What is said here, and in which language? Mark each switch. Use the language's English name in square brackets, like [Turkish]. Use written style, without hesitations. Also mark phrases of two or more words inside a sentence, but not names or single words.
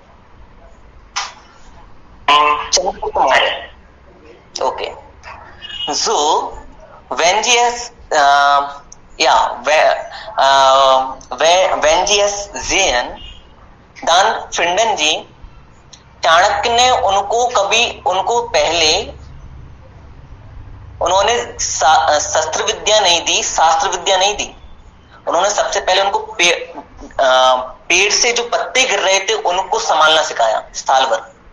[German] Chandragupta Maurya. Okay. So, wenn Sie es wenn Sie es sehen, dann finden Sie, [Hindi] चाणक्य ने उनको पहले उन्होंने शस्त्र विद्या नहीं दी, शास्त्र विद्या नहीं दी। उन्होंने सबसे पहले उनको पेड़ से जो पत्ते गिर रहे थे उनको संभालना सिखाया साल भर।